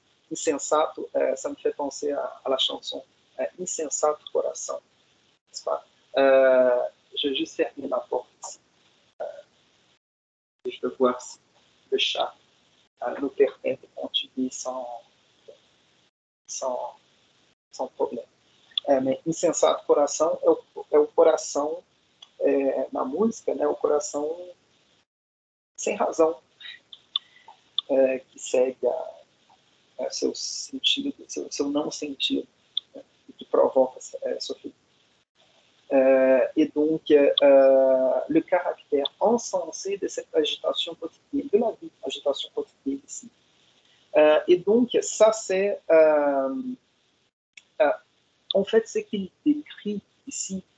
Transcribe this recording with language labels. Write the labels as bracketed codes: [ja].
[fr] insensato, ça me fait penser à la chanson Insensato Coração, n'est-ce pas? Je vais juste fermer la porte ici. Et je veux voir si le chat nous permet de continuer sans problème. [pt] Mais Insensato Coração é o coração, na música, né, o coração sem razão, que segue seu sentido, seu não sentido, né, [fr] qui provoque [pt] sofrimento. [fr] Et donc, le caractère insensé de cette agitation quotidienne, de la vie, agitation quotidienne ici. Et donc, ça, c'est en fait ce qu'il décrit ici.